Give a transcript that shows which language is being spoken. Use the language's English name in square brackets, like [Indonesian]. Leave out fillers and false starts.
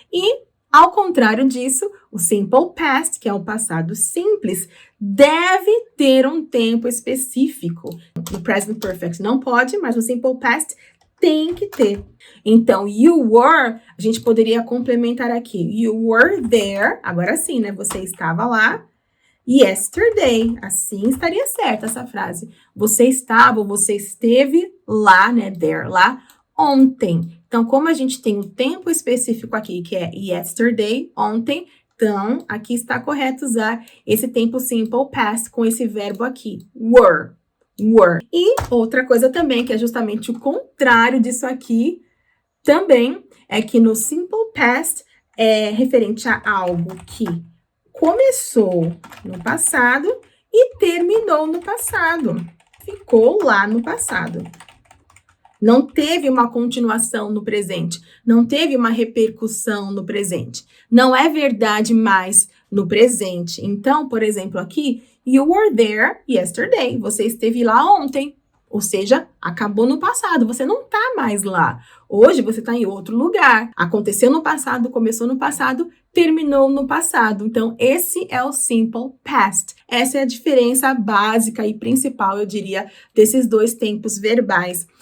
[Portuguese] E, ao contrário disso, o simple past, que é o passado simples, deve ter um tempo específico. No present perfect não pode, mas no simple past tem que ter. Então, [English] you were, [Portuguese] a gente poderia complementar aqui. [English] You were there, [Portuguese] agora sim, né? Você estava lá. Yesterday, assim estaria certa essa frase. Você estava, ou você esteve lá, né? There, lá, ontem. Então, como a gente tem um tempo específico aqui, que é yesterday, ontem, então, aqui está correto usar esse tempo simple past com esse verbo aqui, were. E outra coisa também, que é justamente o contrário disso aqui, também é que no simple past é referente a algo que começou no passado e terminou no passado. Ficou lá no passado. Não teve uma continuação no presente. Não teve uma repercussão no presente. Não é verdade mais no presente. Então, por exemplo, aqui, [English] you were there yesterday. [Portuguese] Você esteve lá ontem. Ou seja, acabou no passado. Você não está mais lá. Hoje você está em outro lugar. Aconteceu no passado, começou no passado, terminou no passado. Então, esse é o simple past. Essa é a diferença básica e principal, eu diria, desses dois tempos verbais.